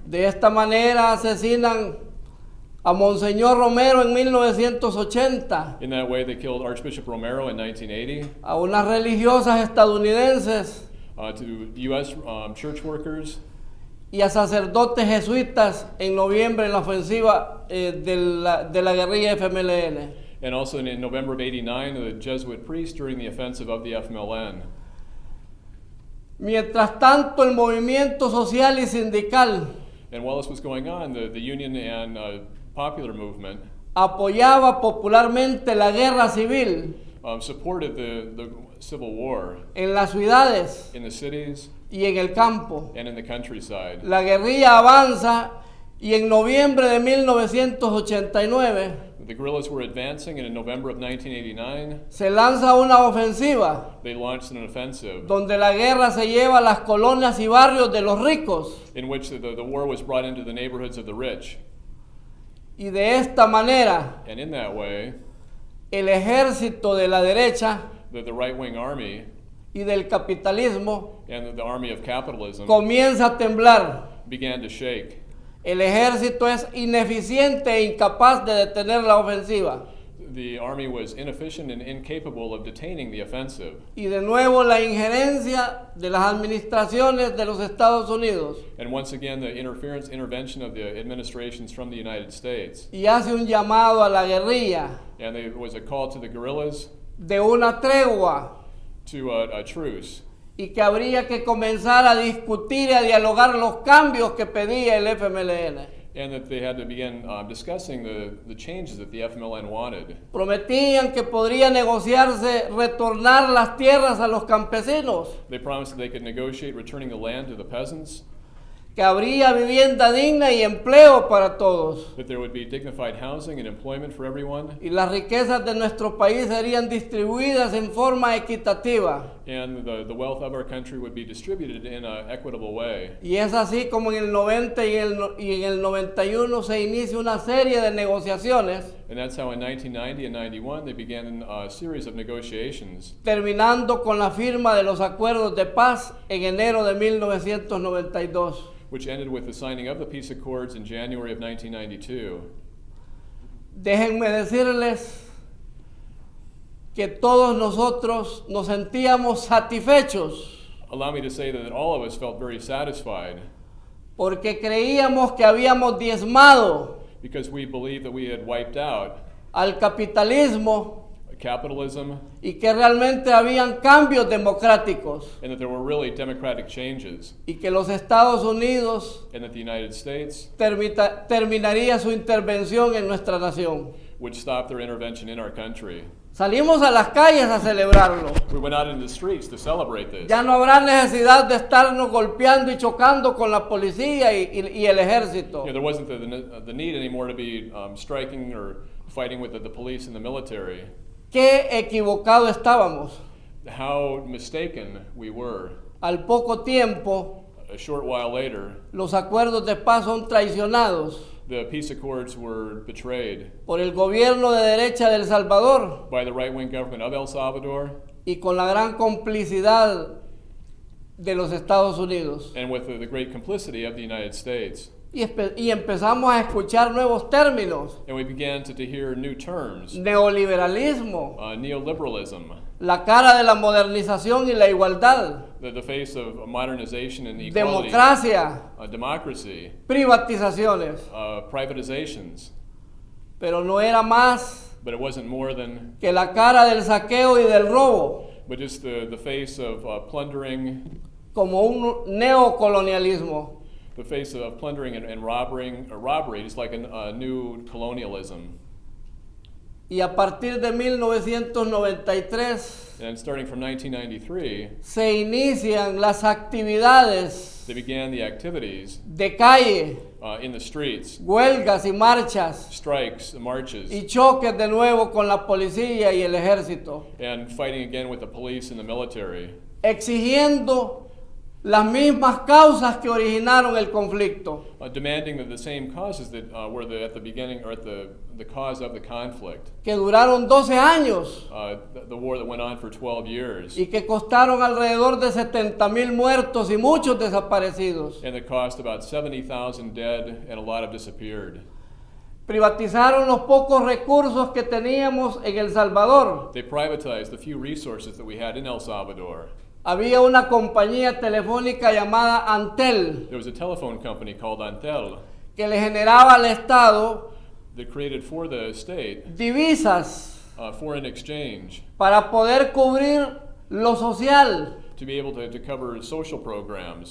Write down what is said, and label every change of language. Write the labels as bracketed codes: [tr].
[es] De esta manera asesinan a Monseñor Romero en 1980, [en] In that way, they killed Archbishop Romero in 1980, [es] a unas religiosas estadounidenses [en] to U.S. Church workers, [es] y a sacerdotes jesuitas en noviembre en la ofensiva de la guerrilla FMLN. [en] and also in November of 89, the Jesuit priest during the offensive of the FMLN. [es] Mientras tanto, el movimiento social y sindical [en] And while this was going on, the union and popular movement [es] apoyaba popularmente la guerra civil [en] supported the Civil War [es] en las ciudades [en] in the cities [es] y en el campo. [en] and in the countryside. [es] La guerrilla avanza y en noviembre de 1989 [en] The guerrillas were advancing, and in November of 1989, [es] se lanza una ofensiva [en] they launched an offensive [es] donde la guerra se lleva a las colonias y barrios de los ricos, [en] in which the war was brought into the neighborhoods of the rich. [es] y de esta manera [en] And in that way, [es] el ejército de la derecha [en] the right-wing army [es] y del capitalismo [en] and the army of capitalism [es] comienza a temblar. [en] began to shake. [es] El ejército es ineficiente e incapaz de detener la ofensiva. [en] The army was inefficient and incapable of detaining the offensive. [es] Y de nuevo la injerencia de las administraciones de los Estados Unidos. [en] And once again, the intervention of the administrations from the United States. [es] Y hace un llamado a la guerrilla [en] And there was a call to the guerrillas [es] de una tregua [en] to a truce. [es] y que habría que comenzar a discutir y a dialogar los cambios que pedía el FMLN. [en] And that they had to begin discussing the changes that the FMLN wanted. [es] Prometían que podría negociarse retornar las tierras a los campesinos, [en] They promised that they could negotiate returning the land to the peasants, [es] que habría vivienda digna y empleo para todos, [en] that there would be dignified housing and employment for everyone, [es] y las riquezas de nuestro país serían distribuidas en forma equitativa. [en] and the wealth of our country would be distributed in an equitable way. [es] Y es así como en el 90 y en el 91 se inicia una serie de negociaciones, [en] And that's how in 1990 and 91 they began a series of negotiations, [es] terminando con la firma de los acuerdos de paz en enero de 1992. [en] which ended with the signing of the peace accords in January of 1992. [es] Déjenme decirles que todos nosotros nos sentíamos satisfechos [en] Allow me to say that all of us felt very satisfied [es] porque creíamos que habíamos diezmado [en] because we believed that we had wiped out [es] al capitalismo [en] capitalism [es] y que realmente habían cambios democráticos [en] and that there were really democratic changes [es] y que los Estados Unidos [en] and that the United States [es] terminaría su intervención en nuestra nación. [en] would stop their intervention in our country. [es] Salimos a las calles a celebrarlo. [en] We went out into the streets to celebrate this. [es] Ya no habrá necesidad de estarnos golpeando y chocando con la policía y el ejército. [en] There wasn't the need anymore to be striking or fighting with the police and the military. [es] Qué equivocado estábamos. [en] How mistaken we were. [es] Al poco tiempo, [en] A short while later, [es] los acuerdos de paz son traicionados [en] the peace accords were betrayed [es] por el gobierno de derecha de El Salvador [en] by the right-wing government of El Salvador [es] y con la gran complicidad de los Estados Unidos. [en] and with the great complicity of the United States. [es] Y empezamos a escuchar nuevos términos. [en] And we began to hear new terms, [es] Neoliberalismo, [en] neoliberalism, [es] la cara de la modernización y la igualdad, [en] the face of modernization and equality, [es] democracia, [en] democracy, [es] privatizaciones. [en] privatizations. [es] Pero no era más [en] But it wasn't more than [es] que la cara del saqueo y del robo, [en] but just the face of plundering, [es] como un neocolonialismo. [en] the face of plundering and robbery, just like a new colonialism. [es] Y a partir de 1993 [en] And starting from 1993, [es] se inician las actividades [en] they began the activities [es] de calle, [en] in the streets, [es] huelgas y marchas [en] strikes, marches, [es] y choques de nuevo con la policía y el ejército, [en] and fighting again with the police and the military, [es] exigiendo las mismas causas que originaron el conflicto. [en] demanding that the same causes that were at the beginning or at the cause of the conflict, [es] Que duraron 12 años [en] the war that went on for 12 years, [es] y que costaron alrededor de 70,000 muertos y muchos desaparecidos. [en] and that cost about 70,000 dead and a lot have disappeared. [es] Privatizaron los pocos recursos que teníamos en El Salvador. [en] They privatized the few resources that we had in El Salvador. [es] Había una compañía telefónica llamada Antel [en] There was a telephone company called Antel [es] que le generaba al Estado [en] that created for the state [es] divisas [en] foreign exchange [es] para poder cubrir lo social, [en] to be able to cover social programs,